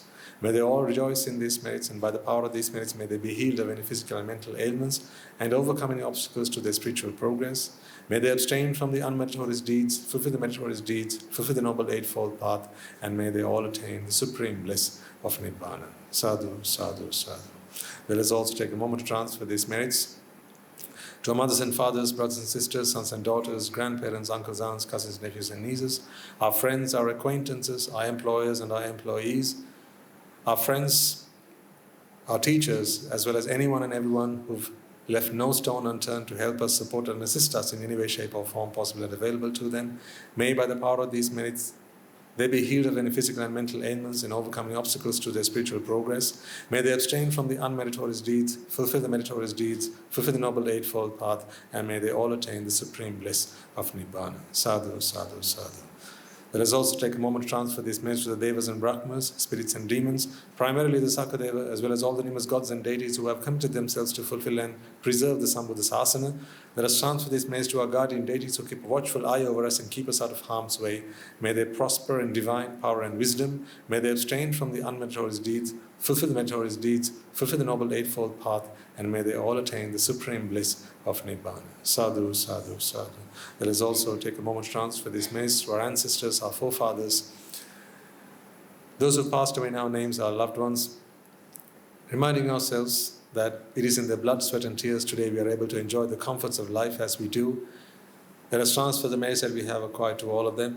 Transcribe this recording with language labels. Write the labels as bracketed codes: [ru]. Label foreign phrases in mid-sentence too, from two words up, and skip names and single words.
[en] May they all rejoice in these merits, and by the power of these merits may they be healed of any physical and mental ailments and overcome any obstacles to their spiritual progress. May they abstain from the unmeritorious deeds, fulfill the meritorious deeds, fulfill the Noble Eightfold Path, and may they all attain the supreme bliss of Nibbāna. [pi] Sadhu, sadhu, sadhu. [en] Let us also take a moment to transfer these merits to our mothers and fathers, brothers and sisters, sons and daughters, grandparents, uncles, aunts, cousins, nephews and nieces, our friends, our acquaintances, our employers and our employees, our friends, our teachers, as well as anyone and everyone who've left no stone unturned to help us, support and assist us in any way, shape or form possible and available to them. May by the power of these merits they be healed of any physical and mental ailments in overcoming obstacles to their spiritual progress. May they abstain from the unmeritorious deeds, fulfill the meritorious deeds, fulfill the Noble Eightfold Path, and may they all attain the supreme bliss of Nibbāna. [pi] Sadhu, sadhu, sadhu. [en] Let us also take a moment to transfer this message to the Devas and Brahmas, spirits and demons, primarily the Sakadeva, as well as all the numerous gods and deities who have committed themselves to fulfill and preserve the [pi] Sambuddha Sasana. [en] Let us transfer this message to our guardian deities who keep a watchful eye over us and keep us out of harm's way. May they prosper in divine power and wisdom. May they abstain from the unmeritorious deeds, fulfill the meritorious deeds, fulfill the Noble Eightfold Path, and may they all attain the supreme bliss of Nibbāna. [pi] Sadhu, sadhu, sadhu. [en] Let us also take a moment to transfer this message to our ancestors, our forefathers, those who passed away in our names, our loved ones, reminding ourselves that it is in their blood, sweat and tears today we are able to enjoy the comforts of life as we do. Let us transfer the merits that we have acquired to all of them.